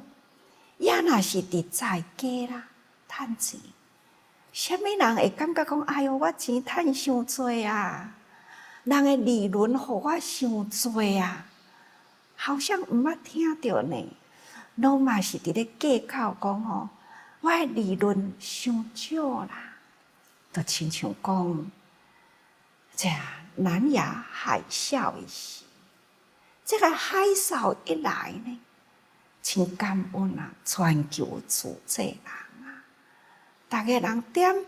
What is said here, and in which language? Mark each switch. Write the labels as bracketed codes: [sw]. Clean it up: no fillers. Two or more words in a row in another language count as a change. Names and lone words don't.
[nan] 也若是伫在家啦，趁钱，啥物人会感觉讲我钱趁伤济啊？人的利润互我伤济啊？好像毋捌听着呢。拢嘛是伫咧计较讲我的利润伤少啦，就亲像讲，这南亚海啸的时，这个海啸一来呢，真感恩全球自济人逐个人点